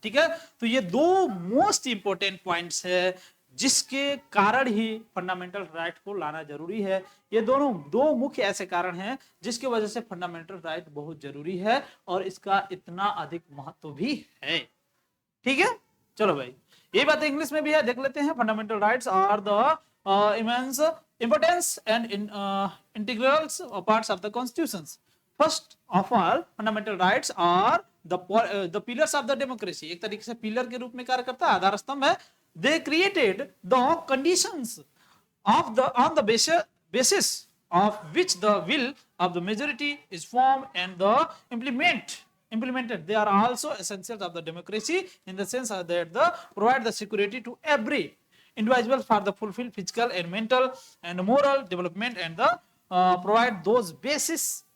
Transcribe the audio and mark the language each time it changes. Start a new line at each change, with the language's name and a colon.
Hindi: ठीक है, तो ये 2 मोस्ट इंपोर्टेंट पॉइंट्स है जिसके कारण ही फंडामेंटल राइट को लाना जरूरी है। ये दोनों 2 मुख्य ऐसे कारण हैं जिसकी वजह से फंडामेंटल राइट बहुत जरूरी है और इसका इतना अधिक महत्व भी है। ठीक है, चलो भाई ये बात इंग्लिश में भी है, देख लेते हैं।
English: Fundamental rights are the immense importance and integrals parts of the constitutions. First of all, fundamental rights are the pillars of the democracy.
Hindi: एक तरीके से पिलर के रूप में कार्य करता है, आधार स्तंभ है।
English: They created the conditions on the basis of which the will of the majority is formed and the implemented. They are also essentials of the democracy in the sense that they provide the security to every individuals for the fulfill physical and mental and moral development and the provide those basis